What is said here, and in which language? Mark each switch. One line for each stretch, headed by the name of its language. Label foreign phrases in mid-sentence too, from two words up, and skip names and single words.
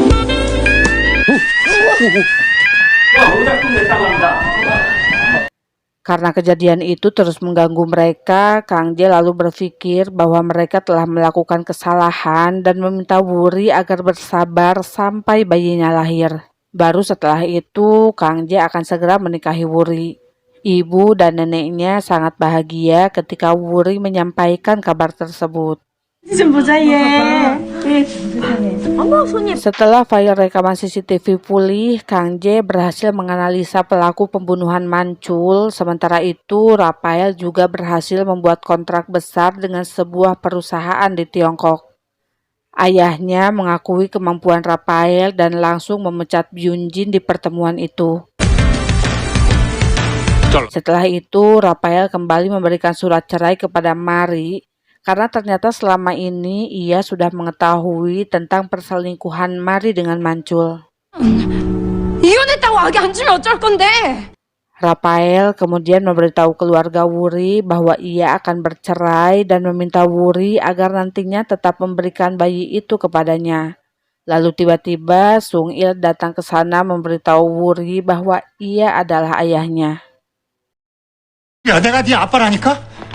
Indonesian: Karena kejadian itu terus mengganggu mereka, Kang J lalu berpikir bahwa mereka telah melakukan kesalahan dan meminta Wuri agar bersabar sampai bayinya lahir. Baru setelah itu, Kang J akan segera menikahi Wuri. Ibu dan neneknya sangat bahagia ketika Wuri menyampaikan kabar tersebut.
Korean: 좀 보자 얘.
Indonesian: Setelah file rekaman CCTV pulih, Kang J berhasil menganalisa pelaku pembunuhan Mancul. Sementara itu, Rafael juga berhasil membuat kontrak besar dengan sebuah perusahaan di Tiongkok. Ayahnya mengakui kemampuan Rafael dan langsung memecat Byun Jin di pertemuan itu. Setelah itu, Rafael kembali memberikan surat cerai kepada Mari karena ternyata selama ini ia sudah mengetahui tentang perselingkuhan Mari dengan Mancul.
Korean: 이혼했다고 아기 안 주면 어쩔 건데?
Indonesian: Rafael kemudian memberitahu keluarga Wuri bahwa ia akan bercerai dan meminta Wuri agar nantinya tetap memberikan bayi itu kepadanya. Lalu tiba-tiba Sung Il datang ke sana memberitahu Wuri bahwa ia adalah ayahnya.
Korean: 야, 내가 네 아빠라니까?